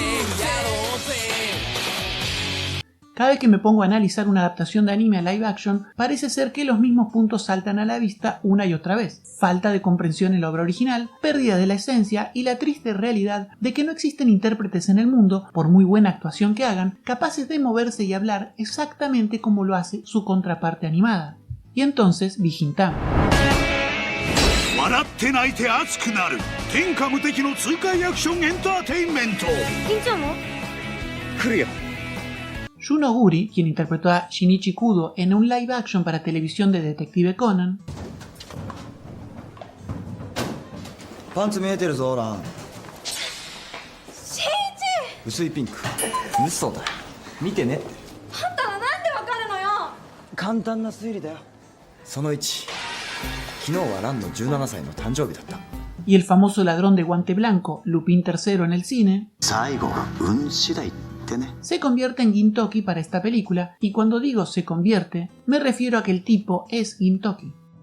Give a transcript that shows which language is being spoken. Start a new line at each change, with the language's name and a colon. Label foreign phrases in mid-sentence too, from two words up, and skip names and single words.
Spanish: Cada vez que me pongo a analizar una adaptación de anime a
English: live action,
Spanish: parece ser que los mismos puntos saltan a la vista una y otra vez. Falta de comprensión en la obra original, pérdida de la esencia y la triste realidad de que no existen intérpretes en el mundo, por muy buena actuación que hagan, capaces de moverse y hablar exactamente como lo hace su contraparte animada. Y entonces vi Gintama.
Japanese: 笑って泣いて熱くなる天下無敵の痛快アクションエンターテインメント。銀ちゃんも？来るよ。
Spanish: Yuno Guri, quien interpretó a Shinichi Kudo en un
English: live action
Spanish: para televisión de Detective Conan,
Japanese: パンツ見えてるぞラン。シンジ！薄いピンク。嘘だ。見てねって。あんたはなんでわかるのよ。簡単な推理だよ。その1。昨日はランの17歳の誕生日だった。
Spanish: y el famoso ladrón de guante blanco, Lupin III en el cine,
Japanese: 最後運次第。
Spanish: se convierte en Gintoki para esta película, y cuando digo se convierte, me refiero a que el tipo es Gintoki.